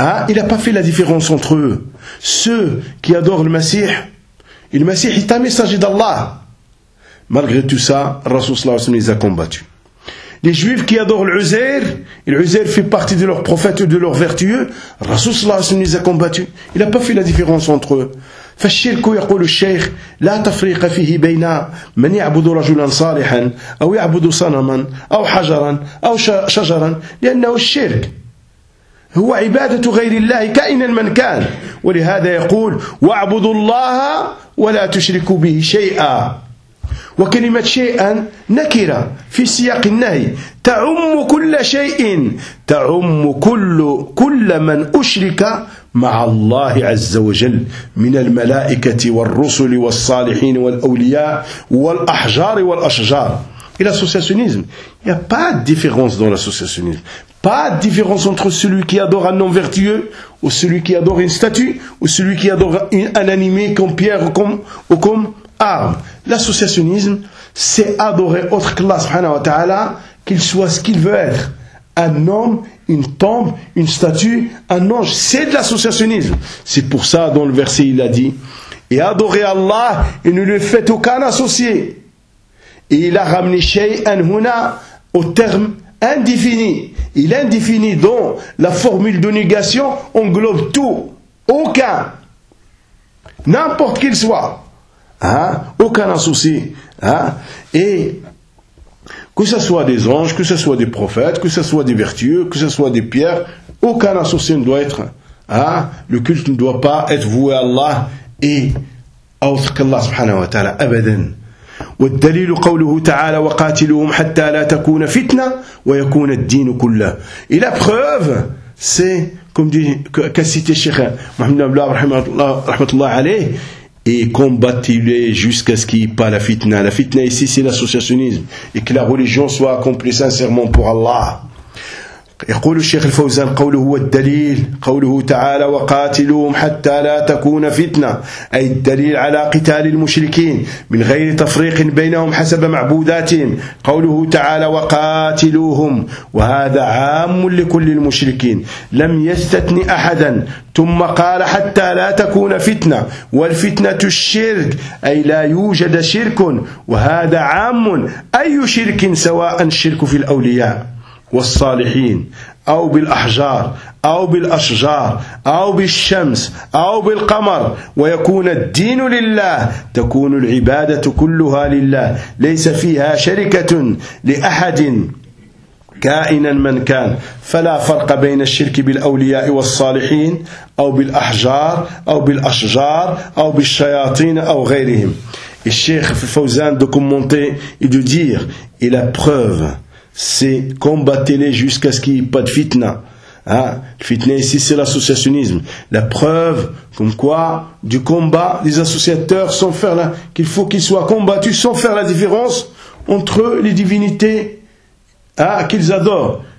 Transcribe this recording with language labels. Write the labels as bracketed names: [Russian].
[French] Il n'a pas fait la différence entre eux. Ceux qui adorent le Messie, et le Messie est un messager d'Allah. Malgré tout ça, Rasoul Sallallahu Alaihi Wasallam les a combattus. Les juifs qui adorent l'Uzair, et l'Uzair fait partie de leurs prophètes et de leurs vertueux, Rasoul Sallallahu Alaihi Wasallam les a combattus. Il n'a pas fait la différence entre eux. [Arabic] فَالشِّرْكُ يَقُولُ الشَّيْخ لَا تَفْرِيقَ فِيهِ بَيْنَا مَنْ يَعْبُدُ رَجُلًا صَالِحًا أَوْ يَعْبُدُ صَنَمًا أَوْ حَجَرًا أَوْ شَجَرًا لأنه الشرك هو عبادة غير الله كائنا من كان ولهذا يقول وَاعْبُدُوا اللَّهَ وَلَا تُشْرِكُوا بِهِ شَيْئًا وكلمة شيئا نكرة في سياق النهي تعم كل شيء تعم كل من أشرك مع الله عز وجل من الملائكة والرسل والصالحين والأولياء والأحجار والأشجار إلى الأسوسياسيونيزم يا با ديفيرونس دون الأسوسياسيونيزم با ديفيرونس [French] entre celui qui adore un nom vertueux ou celui qui adore une statue ou celui qui adore un animé comme pierre ou comme arme. L'associationnisme, c'est adorer autre qu'Allah subhanahu wa ta'ala, qu'il soit ce qu'il veut être. Un homme, une tombe, une statue, un ange, c'est de l'associationnisme. C'est pour ça dont le verset il a dit, et adorez Allah et ne lui faites aucun associé. Et il a ramené Shay'an Huna au terme indéfini. Il est indéfini dont la formule de négation englobe tout, aucun, n'importe qu'il soit. Hein? Aucun associé. Hein? Et que ce soit des anges, que ce soit des prophètes, que ce soit des vertueux, que ce soit des pierres, aucun associé ne doit être. Hein? Le culte ne doit pas être voué à Allah et à autre qu'Allah subhanahu wa ta'ala. [Arabic] Abadan. والدليل قوله تعالى وقاتلوهم حتى لا تكون فتنة ويكون الدين كله. [French] Et la preuve, c'est, comme dit, qu'a cité Cheikh Mohamed Abdullah rahmatullah alayh, et combattez-les jusqu'à ce qu'il n'y ait pas la fitna. La fitna ici, c'est l'associationnisme. Et que la religion soit accomplie sincèrement pour Allah. [Arabic] يقول الشيخ الفوزان قوله هو الدليل قوله تعالى وقاتلوهم حتى لا تكون فتنة أي الدليل على قتال المشركين من غير تفريق بينهم حسب معبوداتهم قوله تعالى وقاتلوهم وهذا عام لكل المشركين لم يستثني أحدا ثم قال حتى لا تكون فتنة والفتنة الشرك أي لا يوجد شرك وهذا عام أي شرك سواء الشرك في الأولياء والصالحين أو بالأحجار أو بالأشجار أو بالشمس أو بالقمر ويكون الدين لله تكون العبادة كلها لله ليس فيها شركة لأحد كائنا من كان فلا فرق بين الشرك بالأولياء والصالحين أو بالأحجار أو بالأشجار أو بالشياطين أو غيرهم. [French] الشيخ فوزان de commenter et de dire, et la preuve, c'est combattez-les jusqu'à ce qu'il n'y ait pas de fitna. Hein? Le fitna ici, c'est l'associationnisme. La preuve, comme quoi, du combat des associateurs, sans faire qu'il faut qu'ils soient combattus sans faire la différence entre les divinités qu'ils adorent.